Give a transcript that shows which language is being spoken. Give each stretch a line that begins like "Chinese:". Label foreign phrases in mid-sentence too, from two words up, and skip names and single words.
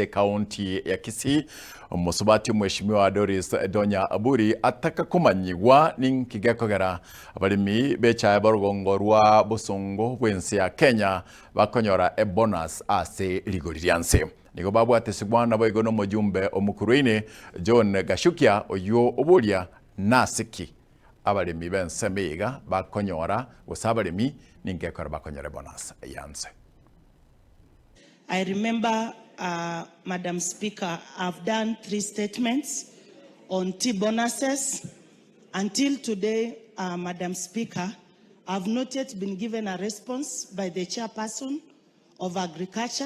Gusii: kaunti ya Kisii omusubati mheshimiwa Donya Dorice ataka kumanyigwa ninkigekogera abalimi becha barugongo rwa busongo bwensi ya Kenya bakonyora bonus ase ligori lyanse nigo babwatesigwa nabo igo n'omujumbe omukuruine John Gashukia oyo obulia nasiki abalimi bensemiga bakonyora gusabalimi ningekora bakonyora bonus yanse.
English: I remember, Madam Speaker, I've done 3 statements on tea bonuses. Until today, Madam Speaker, I've not yet been given a response by the chairperson of Agriculture.